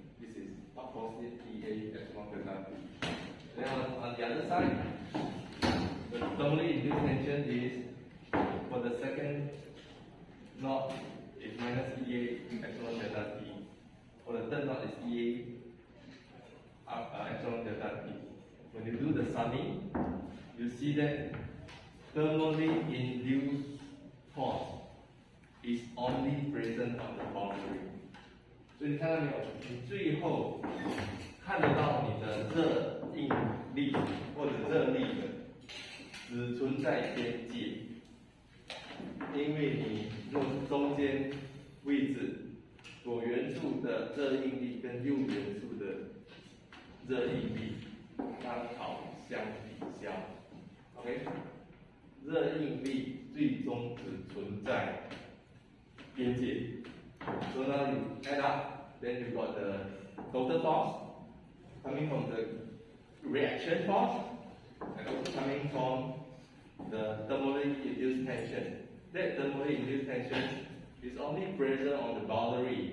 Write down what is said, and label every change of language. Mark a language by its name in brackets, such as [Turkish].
[English] This is positive EA epsilon delta T. Then on the other side, the thermally induced tension is for the second knot is minus EA epsilon delta T. For the third knot is EA epsilon delta T. when you do the summing, you see that thermally induced force is only present on the boundary. [Chinese] 所以你看到没有？你最后看得到你的热应力或者热力的，只存在边界，因为你中间位置左元素的热应力跟右元素的热应力刚好相抵消。 OK， 热应力最终只存在边界。 [English] So now you add up, then you got the total force coming from the reaction force and also coming from the thermally induced tension. That thermally induced tension is only present on the boundary.